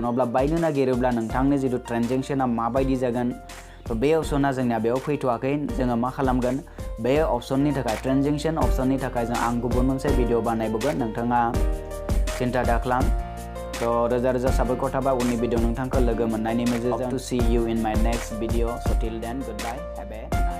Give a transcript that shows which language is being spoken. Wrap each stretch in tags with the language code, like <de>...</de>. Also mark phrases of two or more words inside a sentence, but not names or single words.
<brx>अब्ला बायनो नागिरोब्ला नोंथांनि जिथु ट्रेनजेक्सना माबायदि जागोन थ' बे अपसना जोंनिया बेयाव फैथ'वाखै। जोङो मा खालामगोन बे अपसननि थाखाय</brx> <en>transaction optionनि</en> <brx>थाखाय आं गुबुन मोनसे भिडिअ बानायबोगोन नोंथाङा सिन्था दाखालाम। तो रोजा रोजा साबायखर थाबाय उननि भिडिअ नोंथांखौ लोगो मोननायनि मिजिंजों।</brx> <en>to see you in my next video. so till then good bye. have a</en>